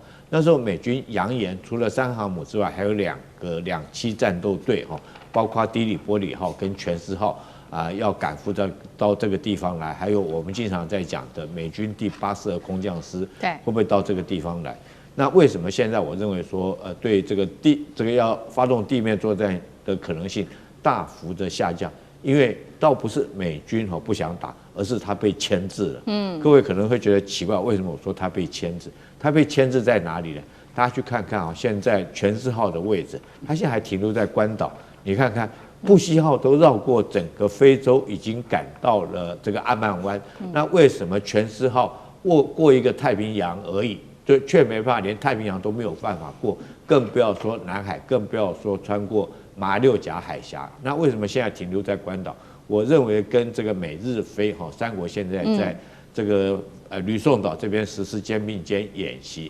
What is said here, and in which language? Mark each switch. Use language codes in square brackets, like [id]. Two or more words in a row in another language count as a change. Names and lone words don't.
[zh] 那時候美軍揚言，除了3航母之外，還有2個2棲戰鬥隊包括的里波里號跟全斯號要趕赴到這個地方來，還有我們經常在講的美軍第82空降師，會不會到這個地方來？那為什麼現在我認為說，對這個要發動地面作戰的可能性大幅的下降？因為倒不是美軍不想打，而是他被牽制了。各位可能會覺得奇怪，為什麼我說他被牽制？他被牽制在哪裡呢？大家去看看現在全斯號的位置，他現在還停留在關島。你看看布希號都繞過整個非洲，已經趕到了這個安曼灣。那為什麼全斯號過一個太平洋而已，卻沒辦法，連太平洋都沒有辦法過，更不要說南海，更不要說穿過馬六甲海峽。那為什麼現在停留在關島？我認為跟這個美日菲三國現在在這個呂宋島這邊實施肩並肩演習。